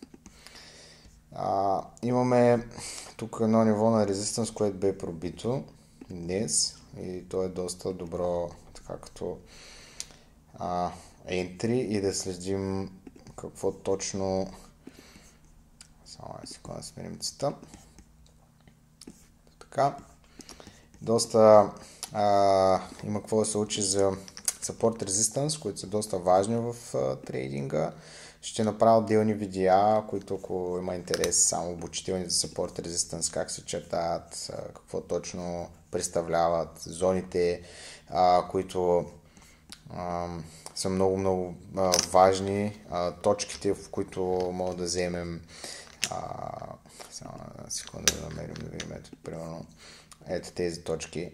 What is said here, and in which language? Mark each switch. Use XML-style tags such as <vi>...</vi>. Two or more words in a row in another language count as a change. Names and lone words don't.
<bg>Имаме тук едно ниво на резистанс, което бе пробито днес и то е доста добро така като entry и да следим какво точно. Само една секунда да сменим цвета. Така. Доста има какво да се учи за</bg> <en>support resistance,</en> <bg>които са доста важни в трейдинга. Ще направя отделни видеа, които ако има интерес само обучителни за</bg> <en>support resistance,</en> <bg>как се чертаят, какво точно представляват зоните, които са много важни, точките, в които мога да вземем. Само една секунда да намерим, да видим примерно ето тези точки.</bg>